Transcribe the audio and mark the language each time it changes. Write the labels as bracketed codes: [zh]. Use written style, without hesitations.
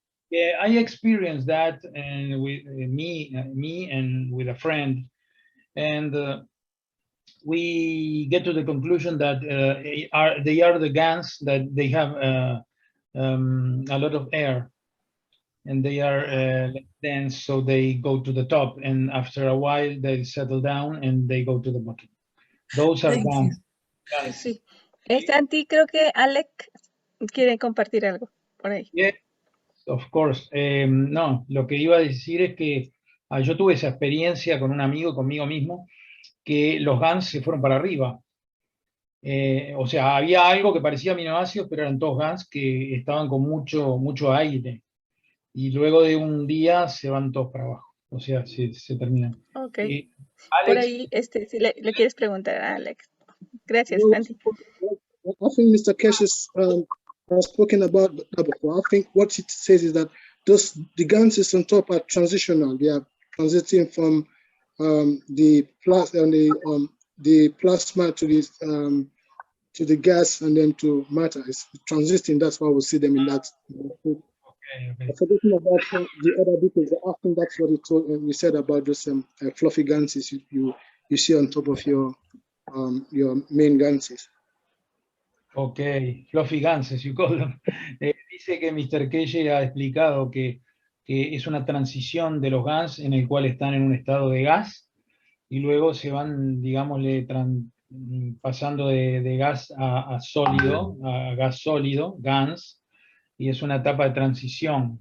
[en] Yeah, I experienced that, and with me and with a friend, and we get to the conclusion that they are the GANs that they have a lot of air, and they are dense, so they go to the top, and after a while they settle down and they go to the bottom. Those are Thank you. GANs. [es] Sí. Santi, creo que Alec quiere compartir algo por ahí. [en] Yeah, of course. [es] No, lo que iba a decir es que yo tuve esa experiencia con un amigo, conmigo mismo, que los GANs se fueron para arriba. O sea, había algo que parecía aminoácidos, pero eran todos GANs que estaban con mucho aire. Y luego de un día se van todos para abajo. O sea, se terminan. Ok. Alex, Por ahí, si le quieres preguntar a Alex. Gracias, [en] Well, Santi. I think Mr. Kesh has spoken about that before. I think what it says is that the ganses on top are transitional. They are transiting from the plasma to the gas and then to matter. It's transiting. That's why we see them in that. okay. Forgetting about the other details, I think that's what you said about those fluffy ganses you see on top of your main ganses. Ok, fluffy guns, as you call them. [es] Dice que Mr. Keye ha explicado que es una transición de los GANs en el cual están en un estado de gas y luego se van, digámosle, pasando de gas a sólido, a gas sólido, GANs, y es una etapa de transición.